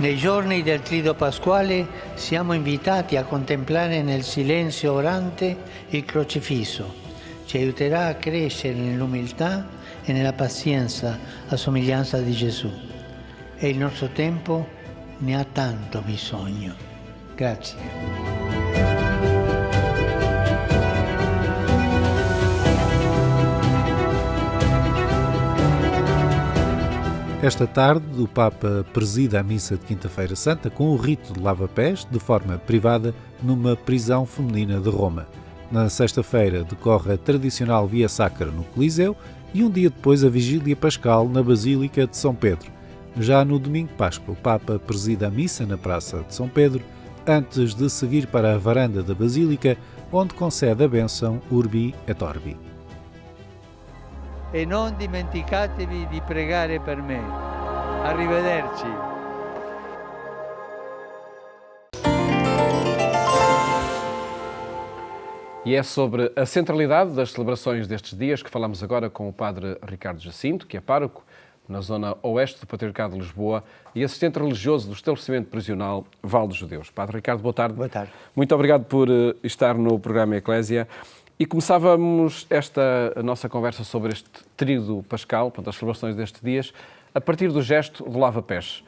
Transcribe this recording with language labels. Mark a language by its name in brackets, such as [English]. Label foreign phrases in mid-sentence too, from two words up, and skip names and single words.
[Italian] Nei giorni del Trido Pasquale siamo invitati a contemplare nel silenzio orante il crocifisso. Ci aiuterà a crescere nell'umiltà e nella pazienza a somiglianza di Gesù. E il nostro tempo ne ha tanto bisogno. Grazie. [Portuguese] Esta tarde, o Papa presida a missa de Quinta-feira Santa com o rito de lava-pés, de forma privada, numa prisão feminina de Roma. Na sexta-feira decorre a tradicional Via Sacra no Coliseu e um dia depois a Vigília Pascal na Basílica de São Pedro. Já no domingo de Páscoa, o Papa presida a missa na Praça de São Pedro, antes de seguir para a varanda da Basílica, onde concede a bênção Urbi et Orbi. [Italian] E non dimenticatevi di pregare per me. Arrivederci. [Portuguese] E é sobre a centralidade das celebrações destes dias que falamos agora com o padre Ricardo Jacinto, que é pároco na zona oeste do Patriarcado de Lisboa e assistente religioso do estabelecimento prisional Val dos Judeus. Padre Ricardo, boa tarde. Boa tarde. Muito obrigado por estar no programa Eclésia. E começávamos a nossa conversa sobre este tríduo pascal, portanto, as celebrações destes dias, a partir do gesto do lava-pés.